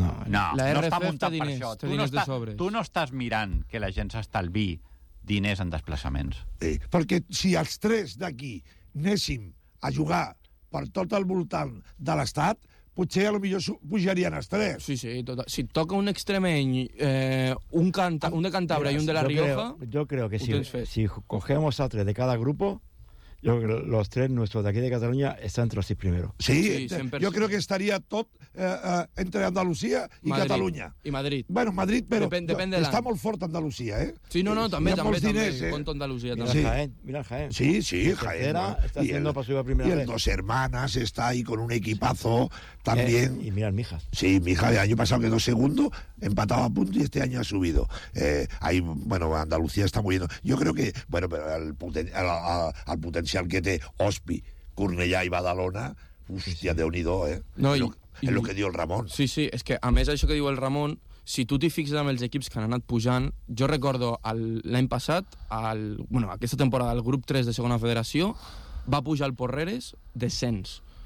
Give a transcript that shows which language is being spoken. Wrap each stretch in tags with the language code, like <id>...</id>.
<ca>La RF no està muntat diners, per això. Tu no estàs mirant que la gent s'estalviï diners en desplaçaments. Sí, perquè si els tres d'aquí anéssim a jugar per tot el voltant de l'estat, potser a lo millor pujarien els tres. Sí, total. Si toca un extremeny, un de Cantabria i un de la Rioja...</ca> <es>Jo creo que si cogemos a tres de cada grupo, yo creo que los tres nuestros de aquí de Cataluña están entre los seis primeros. Sí, sí, yo creo que estaría tot entre Andalucía y Madrid, Cataluña. Y Madrid. Bueno, Madrid, pero depende está muy fuerte Andalucía, ¿eh? Sí, no, también. Con Andalucía también. Mira Jaén. Sí, Jaén. Está haciendo para subir a primera y el Dos Hermanas está ahí con un equipazo también. Y mira el Mijas. Sí, Mijas, el año pasado quedó segundo, empatado a punto y este año ha subido. Andalucía está muy bien. Yo creo que, bueno, pero al potencial que</es> <ca>té Ospi, Cornellà i Badalona, hòstia, Déu-n'hi-do, és el que diu el Ramon. Sí, és que a més això que diu el Ramon, si tu t'hi fixes amb els equips que han anat pujant, jo recordo l'any passat, aquesta temporada, el grup 3 de Segona Federació va pujar el Porreres descens.</ca>